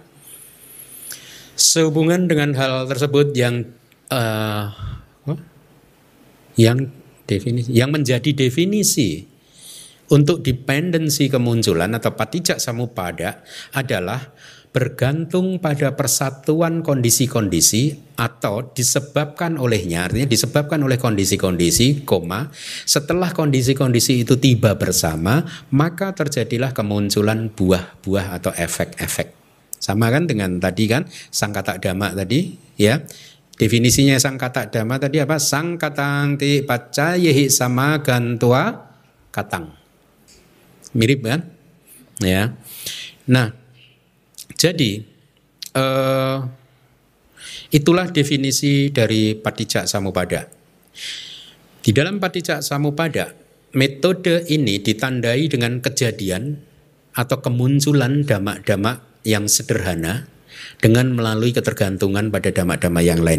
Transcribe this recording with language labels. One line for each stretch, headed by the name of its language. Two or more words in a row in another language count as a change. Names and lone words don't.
Indonesian: Sehubungan dengan hal tersebut yang menjadi definisi untuk dependensi kemunculan atau
Pali: paticca samuppada
Indonesian: adalah bergantung pada persatuan kondisi-kondisi atau disebabkan olehnya, artinya disebabkan oleh kondisi-kondisi, setelah kondisi-kondisi itu tiba bersama, maka terjadilah kemunculan buah-buah atau efek-efek. Sama kan dengan tadi kan,
Pali: sangkata dhamma
Indonesian: tadi ya. Definisinya
Pali: sangkata dhamma
Indonesian: tadi apa?
Pali: Sangkatang ti paccayehi sama gantua katang.
Indonesian: Mirip kan? Ya. Nah, jadi itulah definisi dari
Pali: paticca samuppada.
Indonesian: Di dalam
Pali: paticca samuppada,
Indonesian: metode ini ditandai dengan kejadian atau kemunculan dhamma-dhamma yang sederhana dengan melalui ketergantungan pada dhamma-dhamma yang lain.